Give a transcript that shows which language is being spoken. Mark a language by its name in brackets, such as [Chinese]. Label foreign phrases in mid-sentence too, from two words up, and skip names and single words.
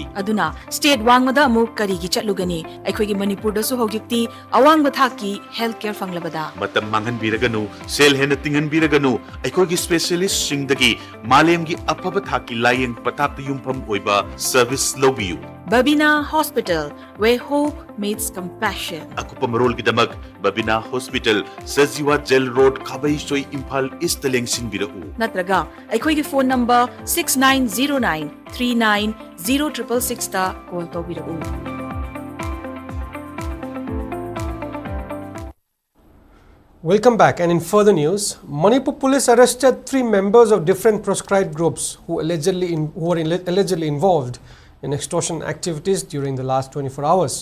[Manipuri] Aduna state wangmada amuk karigi chatlugani aikhogi Manipur dasu hogikti awang bathaki healthcare fanglabada. Matam mangan biraganu sel hena tingan biraganu aikhogi specialist singdagi malemgi apaba thaki lying patapta yumpham oiba service lobiyu. [English] Babina Hospital, where hope meets compassion. [Manipuri] Akupa marol gidamak Babina Hospital, Saziwa Jail Road, Kabai Soy Imphal East Lengsin Birau. Natraga, aikhogi phone number 6909 390666 ta call to birau. [English] Welcome back, and in further news, Manipur police arrested 3 members of different proscribed groups who were allegedly involved in extortion activities during the last 24 hours.